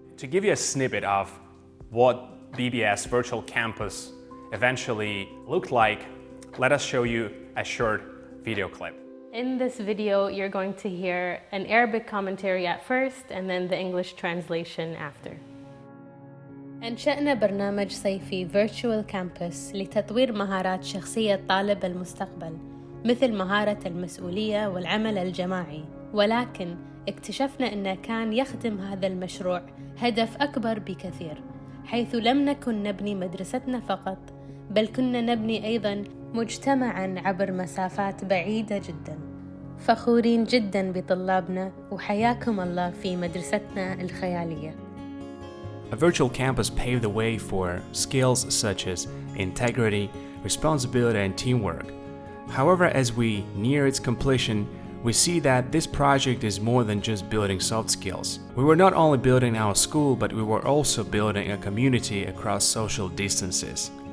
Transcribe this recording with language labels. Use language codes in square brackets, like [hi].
[en] To give you a snippet of what BBS Virtual Campus eventually looked like, let us show you a short video clip. In this video, you're going to hear an Arabic commentary at first and then the English translation after. [ar] أنشأنا برنامج صيفي Virtual Campus لتطوير مهارات شخصية طالب المستقبل مثل مهارة المسؤولية والعمل الجماعي، ولكن اكتشفنا أنه كان يخدم هذا المشروع هدف أكبر بكثير، حيث لم نكن نبني مدرستنا فقط، بل كنا نبني أيضاً مجتمعاً عبر مسافات بعيدة جداً. فخورين جداً بطلابنا وحياكم الله في مدرستنا الخيالية. [en] A virtual campus paved the way for skills such as integrity, responsibility, and teamwork. However, as we near its completion, we see that this project is more than just building soft skills. We were not only building our school, but we were also building a community across social distances.